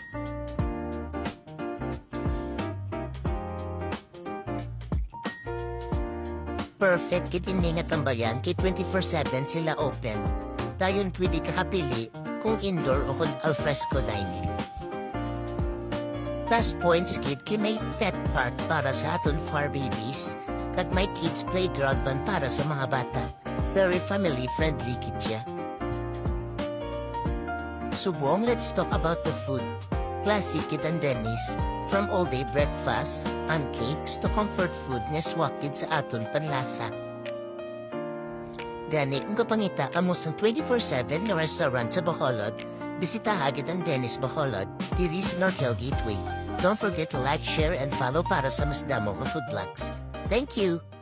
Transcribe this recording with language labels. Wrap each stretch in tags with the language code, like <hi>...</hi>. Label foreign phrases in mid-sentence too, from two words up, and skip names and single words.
<hil>Perfect kit ini nga tambayan kay 24/7 sila open. Dayon pwede ka kapili kung indoor o kung</hil> <en>alfresco dining. Plus points</en> <hil>kit kay may</hil> <en>pet park</en> <hil>para sa aton</hil> <en>fur babies</en> <hil>kag may</hil> <en>kids playground</en> <hil>ban para sa mga bata.</hil> <en>Very family friendly</en> <hil>kit siya. Subong,</hil> <en>let's talk about the food.</en> <hil>Classic kit ang Dennis,</hil> <en>from all-day breakfast and cakes to comfort food</en> <hil>nga swakid sa aton panlasa. Gani, kung kapangita amo sa 24/7 na restaurant sa Bacolod, bisita agad ang Dennis Bacolod, diri sa North Hill Gateway.</hil> <en>Don't forget to like, share, and follow</en> <hil>para sa mas damo nga</hil> <en>food vlogs. Thank you!</en>